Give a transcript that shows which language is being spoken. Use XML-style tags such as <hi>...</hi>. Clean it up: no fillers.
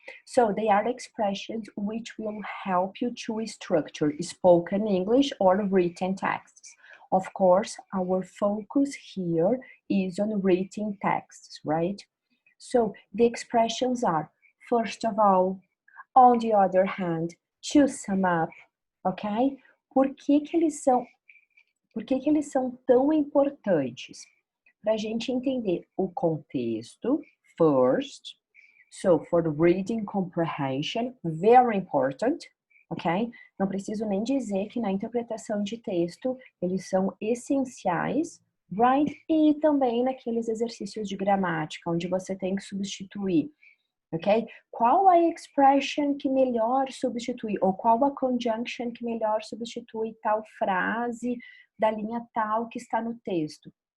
<en>So they are expressions which will help you to structure spoken English or written texts. Of course, our focus here is on written texts, right? So the expressions are, first of all, on the other hand, to sum up, ok?</en> <pt>Por que eles são tão importantes? Para a gente entender o contexto, first.</pt> <en>So, for the reading comprehension, very important, ok?</en> <pt>Não preciso nem dizer que na interpretação de texto, eles são essenciais, right? E também naqueles exercícios de gramática, onde você tem que substituir, ok? Qual a expression que melhor substitui, ou qual a conjunction que melhor substitui tal frase da linha tal que está no texto?</pt>